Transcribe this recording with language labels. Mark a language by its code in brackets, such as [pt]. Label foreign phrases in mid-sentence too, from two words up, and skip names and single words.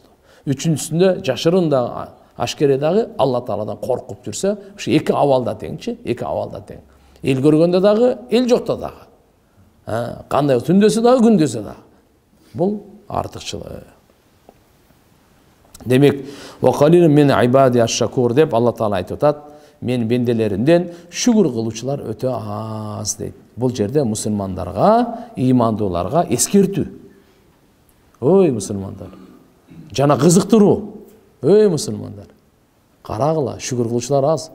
[ky] Үчүнчүсүндө жашырын дагы, ашкере дагы Алла Тааладан коркуп жүрсө, ушу эки абалда теңчи, эки абалда тең. Эл көргөндө дагы, эл жокто дагы. Кандай түндөсү дагы, күндөсү дагы. Бул артыкчылык. Демек, [ar] "وقليل من عبادي الشكور" [ky] деп Алла Таала айтып атат. Мен бенделеримден шүгүр кылуучулар өтө аз дейт. Бул жерде мусулмандарга, имандууларга эскертүү. Ой мусулмандар, жана кызыктыруу. Ой мусулмандар, карагыла, шүгүр кылуучулар аз.